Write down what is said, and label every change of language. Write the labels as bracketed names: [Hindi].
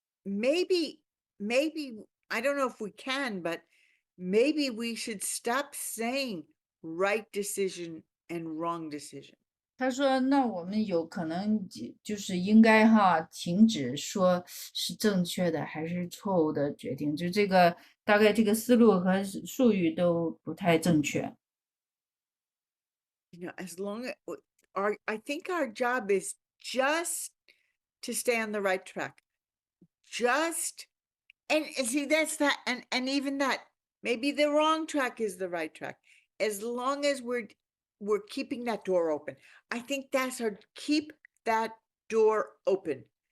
[English] Maybe I don't know if we can, but maybe we should stop saying right decision and wrong decision. [Chinese] 他说：“那我们有可能就是应该停止说是正确的还是错误的决定，就这个大概这个思路和术语都不太正确。 [English] As long as I think our job is just to stay on the right track. And see, that's that, and even that, maybe the wrong track is the right track. As long as we're keeping that door open. I think that's keep that door open.